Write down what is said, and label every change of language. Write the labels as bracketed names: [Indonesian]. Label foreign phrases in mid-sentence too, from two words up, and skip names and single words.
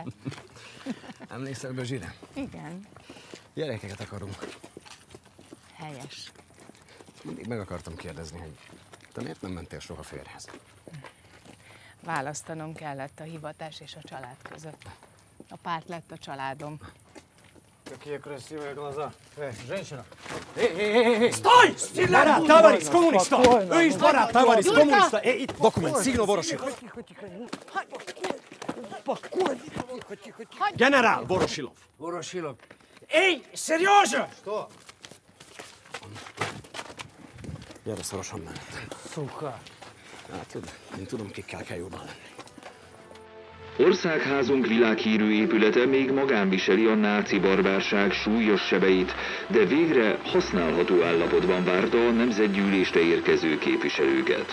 [Hungarian] Emlékszel Bözsire? Igen. Gyerekeket akarunk. Helyes. Mindig meg akartam kérdezni, hogy te miért nem mentél soha férjhez? Választanom kellett a hivatás és a család között. A párt lett a családom. [Russian] Какие красивые глаза. Женщина. Стой! Барат, товарищ коммуниста! Эй, барат, товарищ коммуниста! Документ, сигнал Ворошилов. Генерал Ворошилов. Ворошилов. Эй, Сережа! Что? [Hungarian] Gyere szorosan mellett. Szuka. Hát, én tudom, kikkel kell jobban lenni. Országházunk világhírű épülete még magán viseli a náci barbárság súlyos sebeit, de végre használható állapotban várta a nemzetgyűlésre érkező képviselőket.